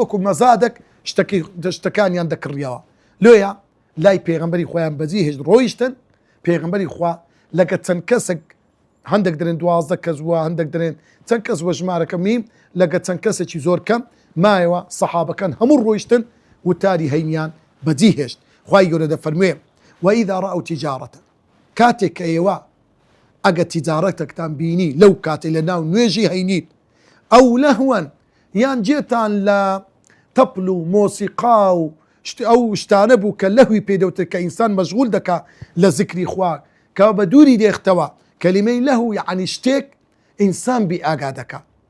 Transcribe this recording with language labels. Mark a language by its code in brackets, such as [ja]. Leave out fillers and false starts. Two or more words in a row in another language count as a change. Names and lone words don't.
[ckb] وەکو مەزادێک شتەکانیان دەکڕیەوە لۆیە لای پێغەمبەری خۆیان بەجی هێشت ڕۆیشتن پێغەمبەری خوا لەگە چەند کەسێک هەندێک دەرێن 12 کەس وە هەندێک دەرێن چەند کەس وە ژمارەکە میم لەگە چەند کەسێکی زۆر کەم مایەوە سەحابەکان هەموو ڕۆیشتن وتاری هەینیان بەجی هێشت خوای گەورە دەفەرموێ [ar] وإذا رأوا تجارة [ckb] کاتێک کە ئێوە ئەگە تیجارەتێکتان بینی لەو کاتێک لە ناو نوێژی هەینیت ئەو لەهوەن یان جێتان لە تەپل و مۆسیقا و ئەو شتانە بوو کە لەهوی پێدەوتر کە ئینسان مەشغول دەکا لە ذکری خوا کە بە دووری دێختەوە کەلیمەی لەهو یعنی شتێک ئینسان بی ئاگا دەکا